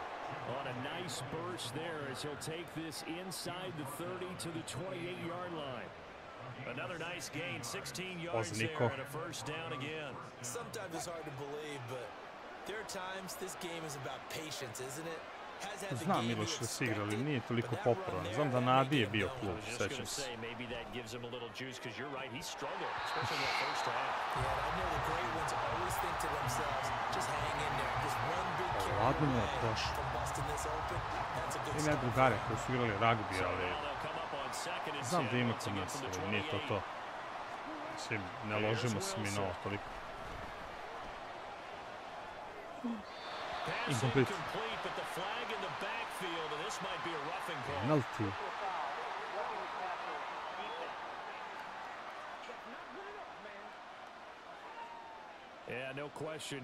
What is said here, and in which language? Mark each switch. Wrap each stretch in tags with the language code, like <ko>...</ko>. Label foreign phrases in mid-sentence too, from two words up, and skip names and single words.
<en>On a nice burst there as he'll take this inside the 30 to the 28-yard line. Another nice gain, 16 yards there and a first down again. Sometimes it's hard to believe, but there are times this game is about patience, isn't it?</en> <sr>Znam Miloš da se igra, ali nije toliko popularan. Znam da Nadi je bio klub, sećam se.</sr> <en>Maybe that gives him a little juice because you're right, he struggled, especially in that first half. Yeah, I know the great ones always think to themselves, just hang in there. Just one big carry from busting this open. That's a good start.</en> <sr>Ima drugare koji su igrali ragbi, ali znam da ima klinec, ali nije to to. Mislim, ne ložimo se mi na ovo toliko.</sr> <en>Incomplete. But the flag in the backfield, and this might be a roughing call. Penalty. Yeah, no question.</en>